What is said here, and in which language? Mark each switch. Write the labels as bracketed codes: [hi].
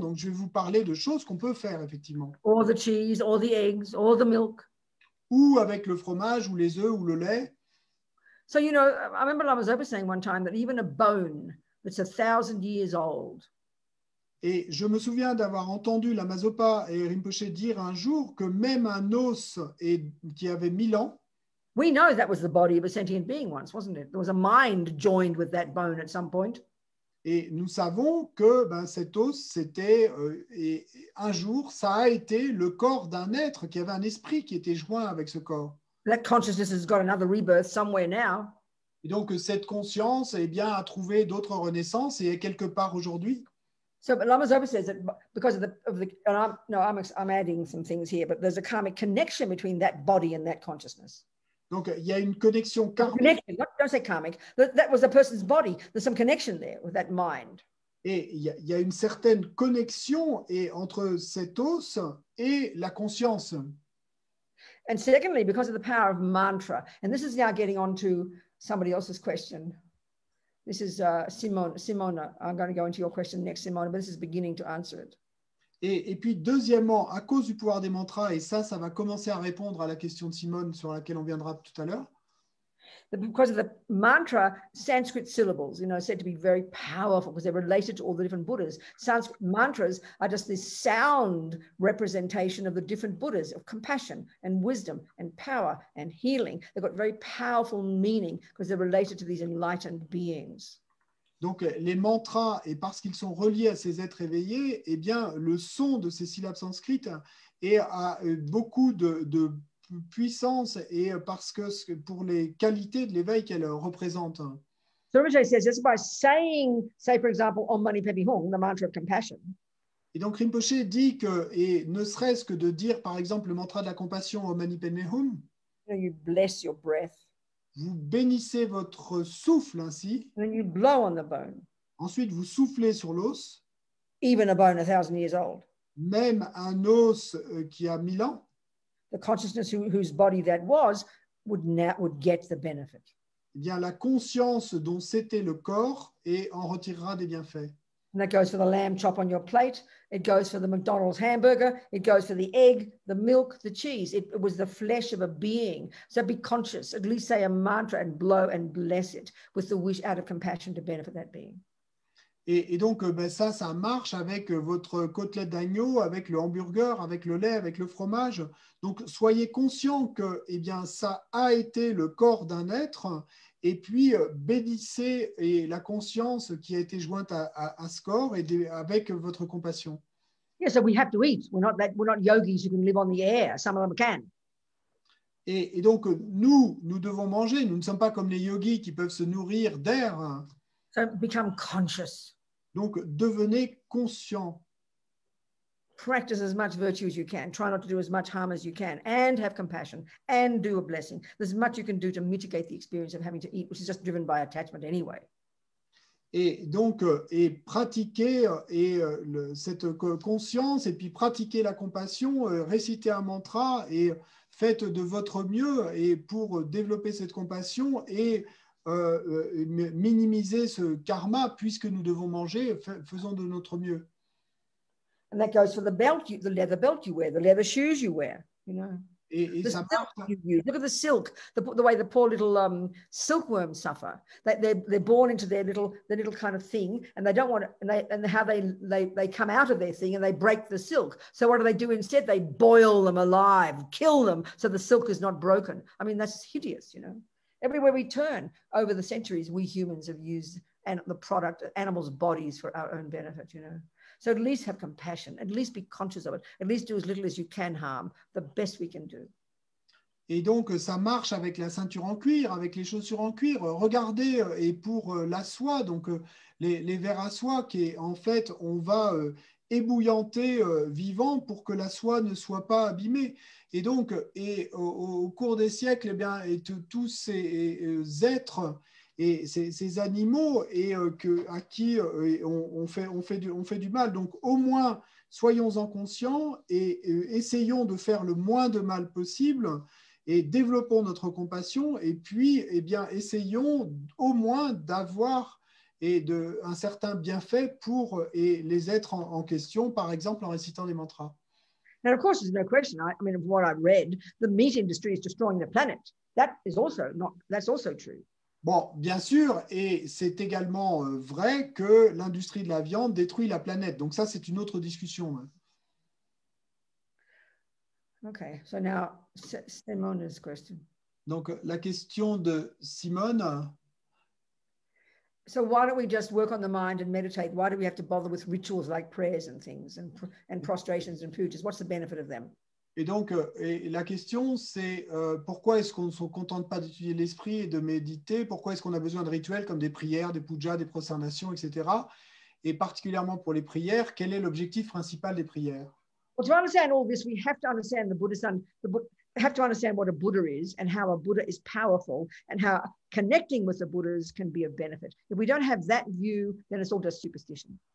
[fr] Donc, je vais vous parler de choses qu'on peut faire, effectivement. [en] Or the cheese, or the eggs, or the milk. [fr] Ou avec le fromage, ou les œufs, ou le lait. [en] So, I remember Lama Zopa saying one time that even a bone that's 1,000 years old. [fr] Et je me souviens d'avoir entendu Lama Zopa et Rinpoche dire un jour que même un os qui avait 1000 ans, [en] we know that was the body of a sentient being once, wasn't it? There was a mind joined with that bone at some point. [fr] Et nous savons que cet os, c'était, et un jour, ça a été le corps d'un être qui avait un esprit qui était joint avec ce corps. [en] That consciousness has got another rebirth somewhere now. [fr] Et donc, cette conscience, a trouvé d'autres renaissances et est quelque part aujourd'hui. [en] So, but Lama Zopa says that because of the I'm adding some things here, but there's a karmic connection between that body and that consciousness. [fr] Donc, il y a une connexion karmique. [en] Don't say karmic. That was a person's body. There's some connection there with that mind. [fr] Et il y a une certaine connexion entre cet os et la conscience. [en] And secondly, because of the power of mantra, and this is now getting on to somebody else's question. This is Simona. I'm going to go into your question next, Simona, but this is beginning to answer it. [fr] Et puis, deuxièmement, à cause du pouvoir des mantras, et ça va commencer à répondre à la question de Simone sur laquelle on viendra tout à l'heure. [en] Because of the mantra, Sanskrit syllables, said to be very powerful because they're related to all the different Buddhas. Sanskrit mantras are just this sound representation of the different Buddhas of compassion and wisdom and power and healing. They've got very powerful meaning because they're related to these enlightened beings. [fr] Donc, les mantras, et parce qu'ils sont reliés à ces êtres éveillés, le son de ces syllabes sanskrites a beaucoup de puissance et parce que pour les qualités de l'éveil qu'elle représente. [en] So Rinpoche says just by saying, say for example, Om Mani Padme Hum, the mantra of compassion. [fr] Et donc Rinpoche dit que, et ne serait-ce que de dire par exemple le mantra de la compassion Om Mani Padme Hum, [en] You bless your breath. [fr] vous bénissez votre souffle ainsi. [en] And then you blow on the bone, [fr] Ensuite, vous soufflez sur l'os, [en] even a bone 1,000 years old. [fr] même un os qui a 1000 ans. [en] The consciousness whose body that was would get the benefit. [fr] Eh bien, la conscience dont c'était le corps et en retirera des bienfaits. [en] And that goes for the lamb chop on your plate. It goes for the McDonald's hamburger. It goes for the egg, the milk, the cheese. It was the flesh of a being. So be conscious, at least say a mantra and blow and bless it with the wish out of compassion to benefit that being. [fr] Et donc, ça marche avec votre côtelette d'agneau, avec le hamburger, avec le lait, avec le fromage. Donc, soyez conscient que eh bien, ça a été le corps d'un être. Et puis, bénissez et la conscience qui a été jointe à ce corps et avec votre compassion. [en] Yeah, so we have to eat. We're not yogis who can live on the air. Some of them can. [fr] Et donc, nous devons manger. Nous ne sommes pas comme les yogis qui peuvent se nourrir d'air. [en] So become conscious. [fr] Donc, devenez conscient. [en] Practice as much virtue as you can. Try not to do as much harm as you can, and have compassion, and do a blessing. There's much you can do to mitigate the experience of having to eat, which is just driven by attachment anyway. [fr] Et donc, et pratiquer cette conscience, et puis pratiquer la compassion, réciter un mantra, et faites de votre mieux et pour développer cette compassion et minimiser ce karma, puisque nous devons manger, faisons de notre mieux. [en] And that goes for the belt, the leather belt you wear, the leather shoes you wear, you know. [fr] Et [en] The [fr] ça [en] silk [fr] marche. [en] you use. Look at the silk, the way the poor little silkworms suffer. They're born into their little kind of thing, and they don't want it, and how they come out of their thing and they break the silk. So what do instead? They boil them alive, kill them, so the silk is not broken. I mean, that's hideous, you know. Everywhere we turn over the centuries, we humans have used the product, animals' bodies for our own benefit, you know. So at least have compassion, at least be conscious of it, at least do as little as you can harm, the best we can do. [fr] Et donc, ça marche avec la ceinture en cuir, avec les chaussures en cuir. Regardez, et pour la soie, donc les vers à soie, qui est, en fait, on va ébouillanter vivant pour que la soie ne soit pas abîmée. Et donc, au cours des siècles, eh bien, tous ces êtres et ces animaux à qui on fait du mal. Donc, au moins, soyons-en conscients et essayons de faire le moins de mal possible et développons notre compassion. Et puis, eh bien, essayons au moins d'avoir un certain bienfait pour les êtres en question, par exemple en récitant des mantras. [en] Now, of course, there's no question. I mean, from what I've read, the meat industry is destroying the planet. That's also true. [fr] Bon, bien sûr, et c'est également vrai que l'industrie de la viande détruit la planète. Donc ça, c'est une autre discussion. [en] Okay, so now Simone's question. [fr] Donc la question de Simone. [en] So why don't we just work on the mind and meditate? Why do we have to bother with rituals like prayers and things and prostrations and pujas? What's the benefit of them? [fr] Et donc, la question, c'est pourquoi est-ce qu'on ne se contente pas d'étudier l'esprit et de méditer? Pourquoi est-ce qu'on a besoin de rituels comme des prières, des pujas, des prosternations, etc. Et particulièrement pour les prières, quel est l'objectif principal des prières? [en] Well, to understand all this, we have to understand have to understand what a Buddha is and how a Buddha is powerful and how connecting with the Buddhas can be of benefit. If we don't have that view, then it's all just superstition.